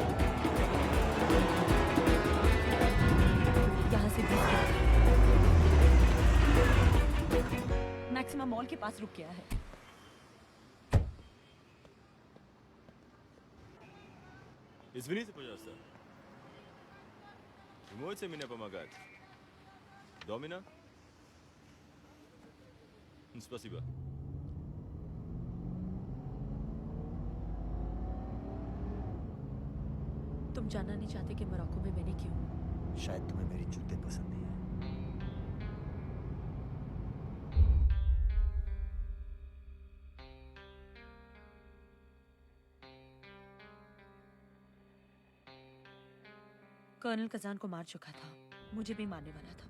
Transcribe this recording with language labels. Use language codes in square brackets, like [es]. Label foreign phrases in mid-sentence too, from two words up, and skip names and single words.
[hi] यहाँ से 20 [en] maximum mall [hi] के पास रुक गया है। [ru] Извините, пожалуйста. Вы можете мне помогать? Домина? Спасибо. [hi] तुम जानना नहीं चाहते कि मोरक्को में मैंने क्यों? शायद तुम्हें मेरी जूते पसंद नहीं है। कर्नल कजान को मार चुका था, मुझे भी मारने वाला था।